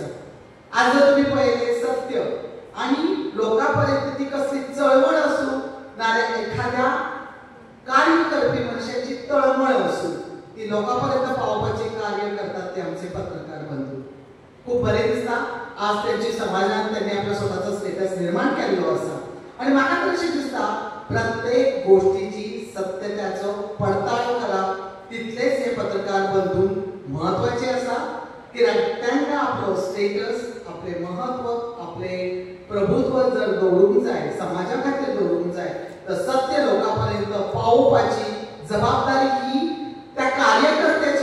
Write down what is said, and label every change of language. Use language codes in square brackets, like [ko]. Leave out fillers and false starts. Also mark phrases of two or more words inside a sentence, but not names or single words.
[kok] आज जर तुम्ही पळयले सत्य आणि लोकांपर्यंत ती कसली चळवळ आसूं नाल्यार एखाद्या कार्य करपी मनशाची तळमळ आसूं ती लोकांपर्यंत पावपाचे कार्य करतात ते आमचे पत्रकार बंधू. खूप बरें दिसता आज त्यांची समाजात त्यांनी आपला स्वतःचा स्टेटस निर्माण केलेलो आसा. आणि म्हाका तर अशें दिसता प्रत्येक गोष्टीची सत्यत्याचो पडताळो करप तितलेच हे पत्रकार बंधून महत्वाचे आसा, कित्याक तांकां आपलो स्टेटस, आपले महत्व, आपले प्रभुत्व जर दवरूंक जाय, समाजा खातीर दवरूंक जाय, तर सत्य लोकां पर्यंत पावोवपाची जबाबदारी ही त्या कार्यकर्त्याची